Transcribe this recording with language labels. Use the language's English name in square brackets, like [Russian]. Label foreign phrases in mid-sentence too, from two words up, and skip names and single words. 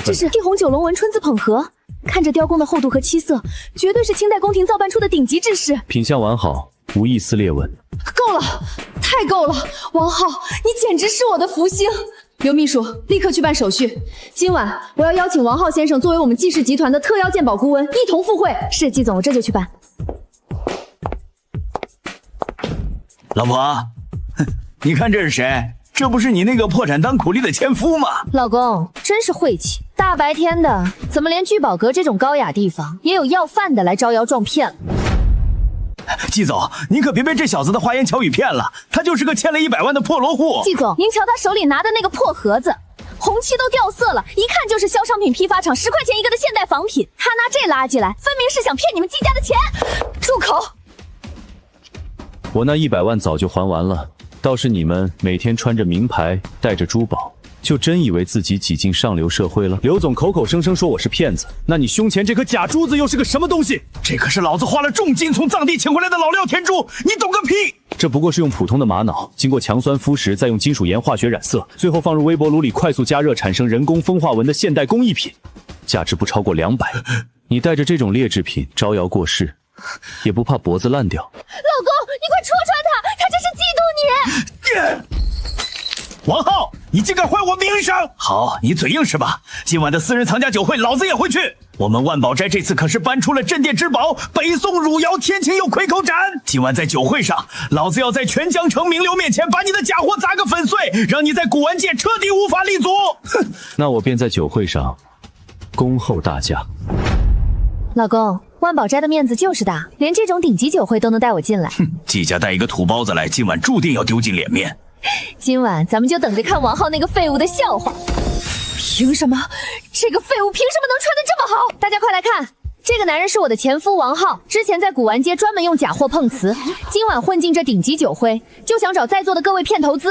[Chinese] 這是地紅九龍紋春字捧盒，看着雕工的厚度和漆色，絕對是清代宮廷造辦出的頂級制式，品相完好，無一絲裂紋。夠了，太夠了！王浩，你簡直是我的福星。劉秘書，立刻去辦手續。今晚我要邀請王浩先生作為我們季氏集團的特邀鑑寶顧問，一同赴會。是，季總，我這就去辦。老婆，你看這是誰？這不是你那個破產當苦力的前夫嗎？老公，真是晦氣！大白天的，怎麼連聚寶閣這種高雅地方也有要飯的來招搖撞騙了？季總，您可別被這小子的花言巧語騙了，他就是個欠了100萬的破落戶。季總，您瞧他手裡拿的那個破盒子，紅漆都掉色了，一看就是銷商品批發廠10塊錢一個的現代仿品。他拿這垃圾來，分明是想騙你們季家的錢。住口！我那100萬早就還完了，倒是你們每天穿着名牌，帶着珠寶，就真以為自己擠進上流社會了？劉總口口聲聲說我是騙子，那你胸前這顆假珠子又是個什麼東西？這可是老子花了重金從藏地請回來的老料天珠，你懂個屁！這不過是用普通的瑪瑙，經過強酸腐蝕，再用金屬鹽化學染色，最後放入微波爐裡快速加熱，產生人工風化紋的現代工藝品，價值不超過200。你帶着這種劣質品招搖過市，也不怕脖子爛掉？老公，你快戳穿他，他這是嫉妒你！王浩，你竟敢壞我名聲！好，你嘴硬是吧？今晚的私人藏家酒會，老子也會去。我們萬寶齋這次可是搬出了鎮店之寶北宋汝窯天青釉夔口盞。今晚在酒會上，老子要在全江城名流面前把你的假貨砸個粉碎，讓你在古玩界徹底無法立足。哼，那我便在酒會上恭候大駕。老公，萬寶齋的面子就是大，連這種頂級酒會都能帶我進來。哼，季家帶一個土包子來，今晚注定要丟盡臉面。今晚咱們就等着看王浩那個廢物的笑話。憑什麼？這個廢物憑什麼能穿得這麼好？大家快來看，這個男人是我的前夫王浩，之前在古玩街專門用假貨碰瓷，今晚混進這頂級酒會，就想找在座的各位騙投資。